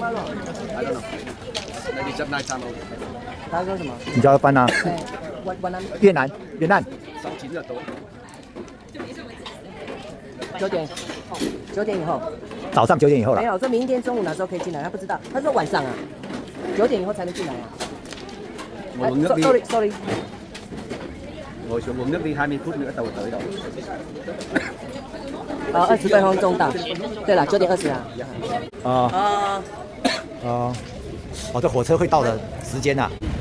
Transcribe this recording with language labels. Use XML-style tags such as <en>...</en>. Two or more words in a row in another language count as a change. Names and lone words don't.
<zh>他说什么？你叫他翻啊？越南。9点以后。早上9点以后了。没有，说明天中午哪时候可以进来，他不知道。他说晚上啊，9点以後才能進來啊。sorry。</zh> <vi>ngồi xuống uống nước đi 20 phút nữa tàu tới đâu.</vi> <zh>20 分钟到。对了，9点20啊。这火车会到的时间啊。</zh>